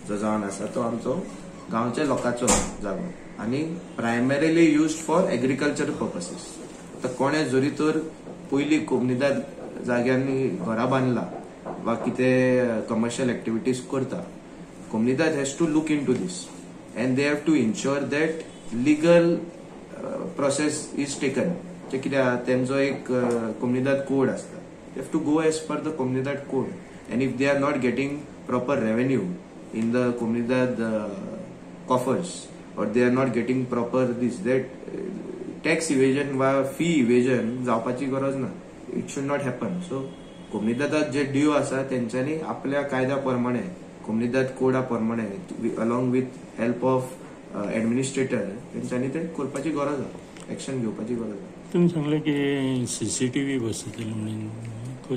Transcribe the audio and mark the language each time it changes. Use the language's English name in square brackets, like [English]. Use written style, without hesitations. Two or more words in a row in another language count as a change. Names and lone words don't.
[Konkani] जो जावन आसा तो आमचो गांवच्या लोकांचो जागो आनी [English] primarily used for agriculture purposes. [Konkani] आतां कोणें जरी तर पयलीं कोमनीदाद जाग्यांनी घरां बांदला वा कितें [English] commercial activities [Konkani] करता, कोमनीदाद [English] has to look into this. And they have to ensure that legal process is taken. [Konkani] जे कित्याक तेंचो एक कोमनीदाद कोड आसता. [English] They have to go as per the कोमनीदाद code. And if they are not getting proper revenue in the कोमनीदाद coffers or they are not getting proper this, that tax evasion वा fee evasion [Konkani] जावपाची गरज ना. [English] It should not happen. [Konkani] So कोमनीदादात जे ड्यू आसा तेंच्यांनी आपल्या कायद्या प्रमाणे, कोमनीदाद कोडा प्रमाणे, [English] along with help of administrator [Konkani] तेंच्यांनी ते करपाची गरज आहा, एक्शन घेवपाची गरज आहा. तुम्ही सांगले की सीसीटीव्ही बसयतले म्हणून